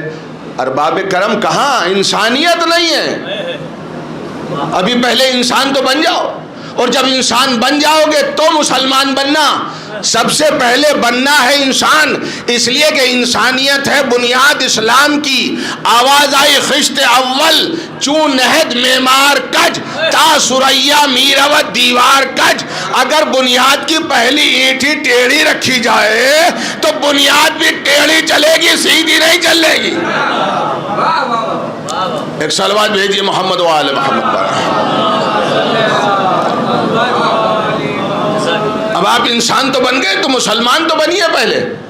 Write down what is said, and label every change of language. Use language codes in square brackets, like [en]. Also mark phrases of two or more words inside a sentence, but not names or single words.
[ur] ارباب کرم کہاں؟ انسانیت نہیں ہے۔ ابھی پہلے انسان تو بن جاؤ، اور جب انسان بن جاؤ گے تو مسلمان بننا۔ سب سے پہلے بننا ہے انسان، اس لیے کہ انسانیت ہے بنیاد اسلام کی۔ آواز آئی [fa] خشت اول چون نہد معمار کج، تا سریا میراوت دیوار کج۔ [ur] اگر بنیاد کی پہلی اینٹ ہی ٹیڑھی رکھی جائے تو بنیاد بھی ٹیڑھی چلے گی، سیدھی نہیں چلے گی۔ ایک صلوات بھیجیے محمد وآل محمد پر۔ اب آپ انسان تو بن گئے تو مسلمان تو بنیے پہلے۔